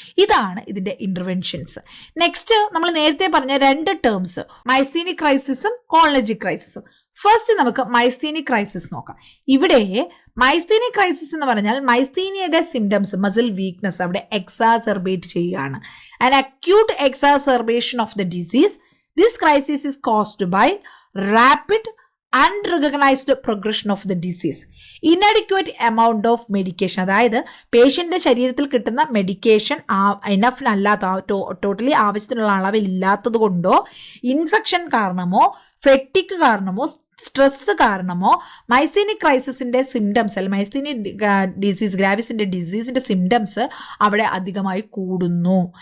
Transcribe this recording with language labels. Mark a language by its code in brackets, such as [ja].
[ml] ഇതാണ് ഇതിന്റെ interventions. Next നമ്മൾ നേരത്തെ പറഞ്ഞ രണ്ട് ടേംസ്, മൈസ്തീനിക് ക്രൈസിസും കോളിനർജിക് ക്രൈസിസും. ഫസ്റ്റ് നമുക്ക് മൈസ്തീനിക് ക്രൈസിസ് നോക്കാം. ഇവിടെ മൈസ്തീനിക് ക്രൈസിസ് എന്ന് പറഞ്ഞാൽ മൈസ്തീനിയയുടെ സിംറ്റംസ്, മസിൽ വീക്ക്നെസ് അവിടെ എക്സാസർബേറ്റ് ചെയ്യുകയാണ്. [en] An acute exacerbation of the disease. This crisis is caused by rapid unrecognized progression of the disease, inadequate amount of medication. [ml] അതായത് പേഷ്യന്റെ ശരീരത്തിൽ കിട്ടുന്ന മെഡിക്കേഷൻ ഇനഫിനല്ലാത്ത ടോട്ടലി ആവശ്യത്തിനുള്ള അളവിൽ ഇല്ലാത്തത് കൊണ്ടോ ഇൻഫെക്ഷൻ കാരണമോ ഫെറ്റിക് കാരണമോ സ്ട്രെസ് കാരണമോ മൈസ്തീനിക് ക്രൈസിസിന്റെ സിംറ്റംസ് അല്ലെങ്കിൽ മൈസ്തീനിക് ഡിസീസ് ഗ്രാവിസിന്റെ ഡിസീസിന്റെ സിംറ്റംസ് അവിടെ അധികമായി കൂടുന്നു.